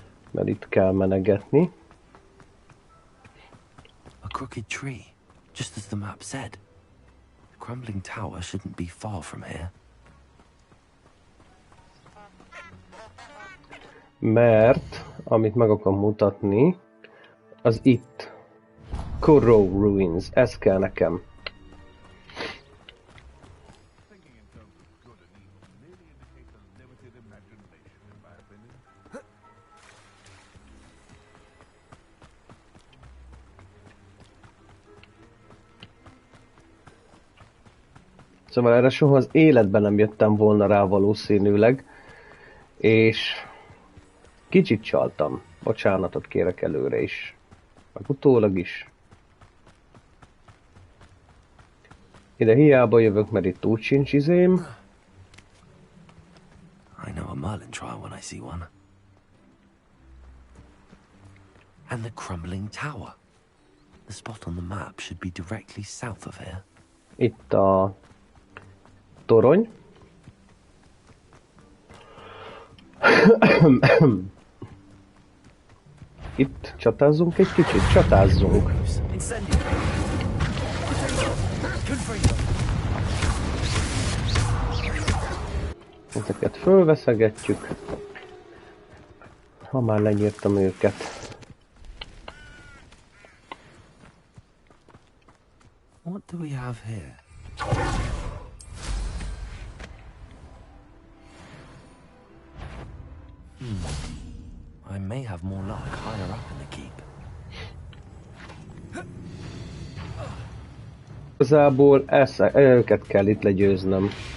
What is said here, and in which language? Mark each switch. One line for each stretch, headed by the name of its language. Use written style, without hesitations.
Hungarian: Mert itt kell menegetni.
English: A crooked tree, just as the map said. The crumbling tower shouldn't be far from here.
Hungarian: Mert, amit meg akarom mutatni, az itt. Corrow Ruins, ez kell nekem. Szóval erre soha az életben nem jöttem volna rá valószínűleg, és kicsit csaltam. Bocsánatot kérek előre is, meg utólag is. Ide hiába jövök, mert itt úgy sincs izém.
English: I know a Merlin trial when I see one. And the crumbling tower. The spot on the map should be directly south of here.
Hungarian: Itt a torony. Itt csatázzunk egy kicsit, csatázzunk. Ezeket fölveszegetjük. Ha már lenyírtam őket.
English: What do we have here? I may have more luck higher up in the keep.
Hungarian: Igazából őket kell itt legyőznöm.